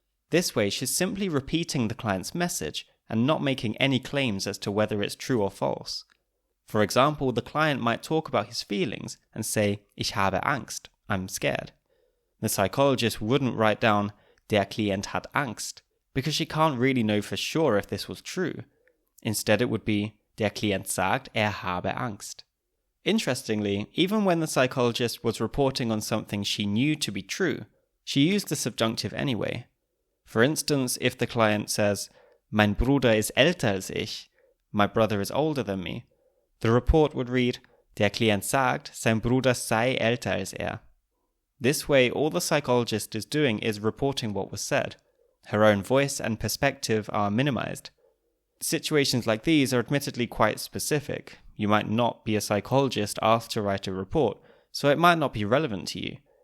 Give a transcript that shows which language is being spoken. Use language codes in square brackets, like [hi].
[en] This way, she's simply repeating the client's message and not making any claims as to whether it's true or false. For example, the client might talk about his feelings and say, [de] Ich habe Angst, [en] I'm scared. The psychologist wouldn't write down, [de] Der Klient hat Angst, [en] because she can't really know for sure if this was true. Instead, it would be, [de] Der Klient sagt, habe Angst. [en] Interestingly, even when the psychologist was reporting on something she knew to be true, she used the subjunctive anyway. For instance, if the client says, [de] Mein Bruder ist älter als ich, [en] my brother is older than me, the report would read, [de] Der Klient sagt, sein Bruder sei älter als er. [en] This way, all the psychologist is doing is reporting what was said. Her own voice and perspective are minimized. Situations like these are admittedly quite specific. You might not be a psychologist asked to write a report, so it might not be relevant to you.